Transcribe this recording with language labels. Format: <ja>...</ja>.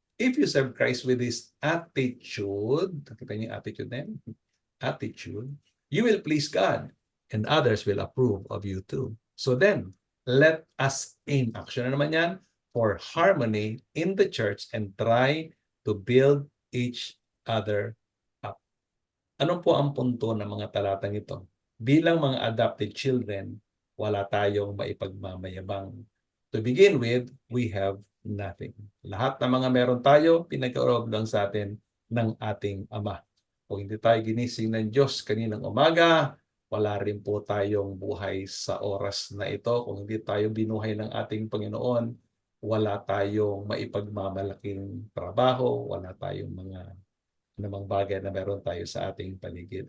<en>If you serve Christ with this attitude,</en> <tl>nakita niyo yung attitude na yun?</tl> <en>Attitude, you will please God and others will approve of you too. So then, let us aim,</en> <tl>action na naman yan,</tl> <en>for harmony in the church and try to build each other up.</en> <tl>Ano po ang punto ng mga talatang ito? Bilang mga adopted children, wala tayong maipagmamayabang.</tl> <en>To begin with, we have nothing.</en> <tl>Lahat ng mga meron tayo, pinagkaloob lang sa atin ng ating Ama. Kung hindi tayo ginising ng Diyos kaninang umaga, wala rin po tayong buhay sa oras na ito. Kung hindi tayo binuhay ng ating Panginoon, wala tayong maipagmamalaking trabaho, wala tayong mga namang bagay na meron tayo sa ating paligid.</tl>